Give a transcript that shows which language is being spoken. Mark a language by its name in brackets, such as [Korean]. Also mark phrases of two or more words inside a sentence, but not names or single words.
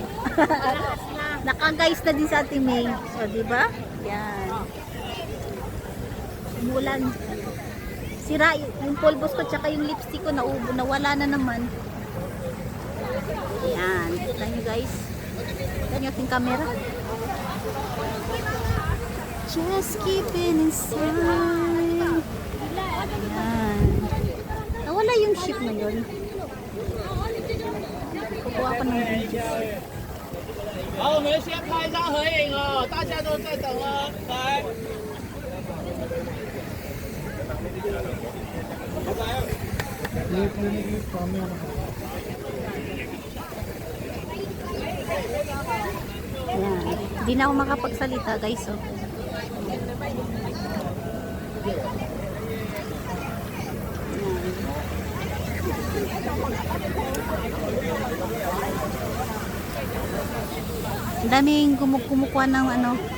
[Filipino] Naka-guys na din sa teammate. So, diba? Yan. Umuulan. Sira yung pulbos ko tsaka yung lipstick ko naubo. Nawala na naman. Yan. Kita nyo, guys. Kita nyo ating camera. [English] Just keep it inside. [Filipino] Ayan. Nawala yung ship na yun. Kukuha ko ng video. [Chinese] 好，我们先拍一张合影哦，大家都在等哦，来。 [Filipino] Ayan. Hindi na ako makapagsalita guys. Oh. Ang daming kumukuha ng ano.